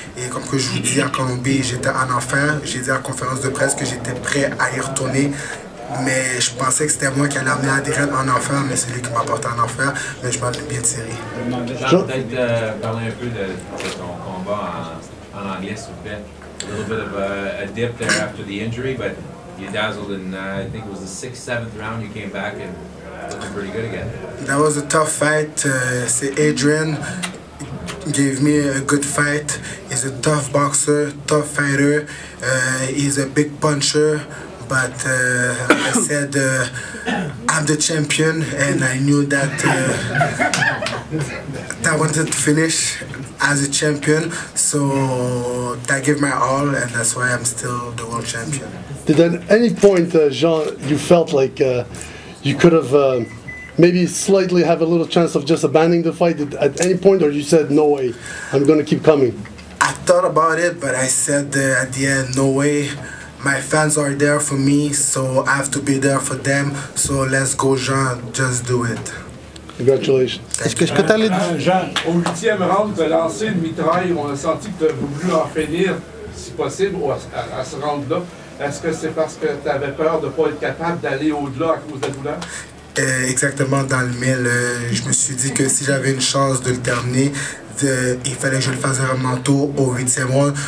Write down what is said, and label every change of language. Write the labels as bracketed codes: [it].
[fr] Et comme que je vous dis, en Colombie, j'étais en enfer. J'ai dit à la conférence de presse que j'étais prêt à y retourner. Mais je pensais que c'était moi qui allais amener Adrien en enfer, mais c'est lui qui m'a porté en enfer. Mais je m'en ai bien tiré. Jean, peut-être parler un peu de ton combat en anglais, s'il vous plaît. [en] A little bit of a dip there after the injury, but you dazzled in, I think it was the 6th, 7th round, you came back and looking pretty good again. That was a tough fight. C'est Adrian gave me a good fight. He's a tough boxer, tough fighter. He's a big puncher. But I said I'm the champion, and I knew that I wanted to finish as a champion. So I gave my all, and that's why I'm still the world champion. Did at any point, Jean, you felt like you could have maybe slightly have a little chance of just abandoning the fight at any point, or you said, no way, I'm going to keep coming? I thought about it, but I said at the end, no way. My fans are there for me, so I have to be there for them. So let's go, Jean, just do it. Congratulations. [fr] Est-ce que tu allais Jean, au 8e round, tu as lancé une mitraille. On a senti que tu as voulu en finir, si possible, à ce round-là. Est-ce que c'est parce que tu avais peur de ne pas être capable d'aller au-delà à cause de la douleur? Exactement dans le mille. Je me suis dit que si j'avais une chance de le terminer, il fallait que je le fasse vraiment tôt au 8e round.